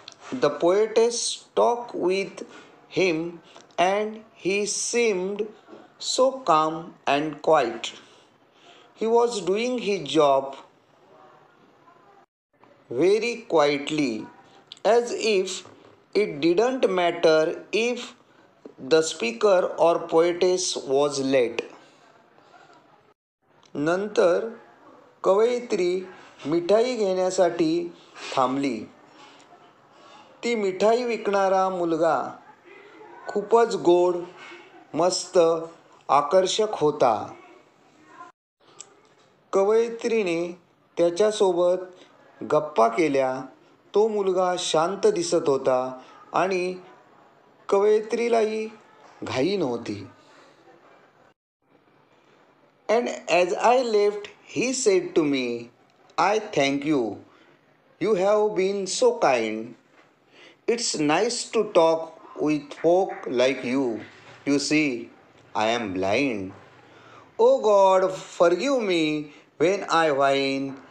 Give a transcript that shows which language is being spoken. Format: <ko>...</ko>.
<en>The poetess talked with him and he seemed so calm and quiet. He was doing his job very quietly, as if it didn't matter if the speaker or poetess was late.</en> <mr>नंतर कवयित्री मिठाई घेण्यासाठी थांबली. ती मिठाई विकणारा मुलगा खूपच गोड, मस्त, आकर्षक होता. कवयित्रीने त्याच्यासोबत गप्पा केल्या. तो मुलगा शांत दिसत होता आणि कवयित्रीलाही घाई नव्हती.</mr> <en>And as I left, he said to me, I thank you. You have been so kind. It's nice to talk with folk like you. You see, I am blind. Oh God, forgive me when I whine.</en>